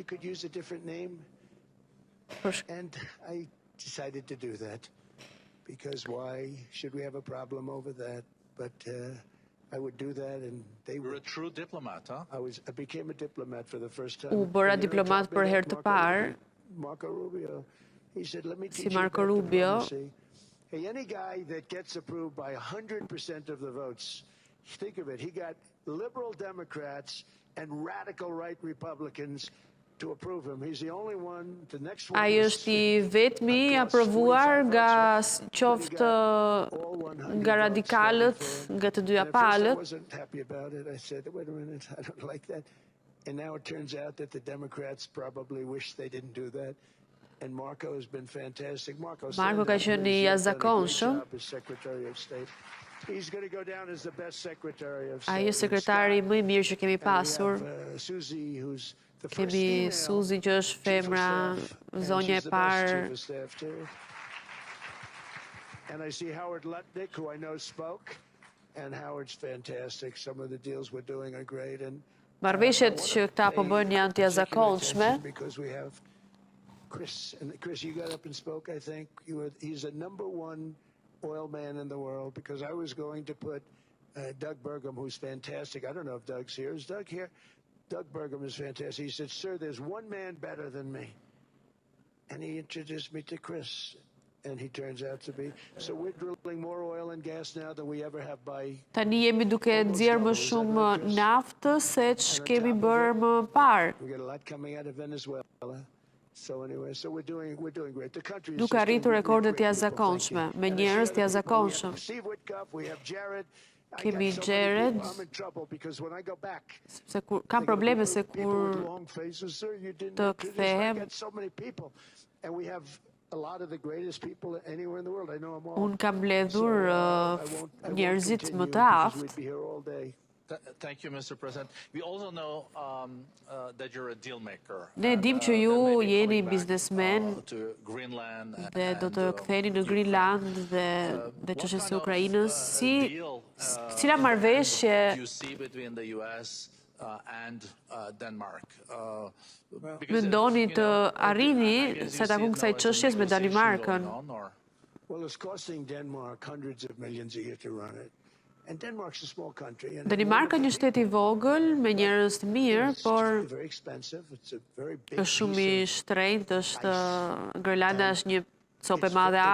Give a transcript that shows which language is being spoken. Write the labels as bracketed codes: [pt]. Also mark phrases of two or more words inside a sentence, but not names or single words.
[en] And I decided to do that because why should we have a problem over that? But I would do that, and they were a true diplomat, huh? I became a diplomat for the first time. [sq] U bëra diplomat për herë të parë. Marco Rubio. [en] He said, "Let me teach [sq] Si [en] you Marco about Rubio. diplomacy. Hey, any guy that gets approved by 100% of the votes, think of it. He got liberal Democrats and radical right Republicans to approve him. He's the only one. The next one. [sq] Ai është I vetmi I aprovuar nga qoftë nga radikalët, nga të dyja palët. [en] I wasn't happy about it. I said, wait a minute, I don't like that. And now it turns out that the Democrats probably wish they didn't do that. And Marco has been fantastic. [sq] Marco ka qenë I jashtëzakonshëm. [en] He's going to go down as the best secretary of state. [sq] Ai është sekretari më I mirë që kemi pasur. [en] Susie, who's the first [sq] Kemi [en] female [sq] Suzy që është femra, zonja e parë. [en] And I see Howard Lutnick, who I know spoke, and Howard's fantastic. Some of the deals we're doing are great. And [sq] Marrëveshjet që këta po bëjnë janë të jashtëzakonshme. [en] because we have Chris, and Chris, you got up and spoke, I think. He's the #1 oil man in the world, because I was going to put Doug Burgum, who's fantastic. I don't know if Doug's here. Is Doug here? Doug Burgum is fantastic. He said, "Sir, there's one man better than me." And he introduced me to Chris, and he turns out to be. So we're drilling more oil and gas now than we ever have by. [sq] Tani jemi duke nxjerrë më shumë naftë se ç'kemi bërë më parë. [en] We got a lot coming out of Venezuela. So anyway, so we're doing great. The country is [sq] Duke arritur rekordet të jashtëzakonshme, me njerëz të jashtëzakonshëm. Kemi Jared, kam probleme se kur të kthehem, unë kam mbledhur njerëzit më të aftë. [en] Thank you, Mr. President. We also know that you're a deal maker. [sq] Ne dim që ju jeni biznesmen [en] To Greenland [sq] dhe do të ktheheni në Greenland dhe çështjes së Ukrainës. Cila marrëveshje [en] you see between the US and Denmark? [sq] mendoni të arrini sa takon kësaj çështjes me Danimarkën? [en] Well, it's costing Denmark hundreds of millions a year to run it. And Denmark's a small country. [sq] Danimarka një shtet I vogël me njerëz të mirë, por [en] Very expensive. It's a very big [sq] është shumë I shtrenjtë, është Grelanda është një copë e madhe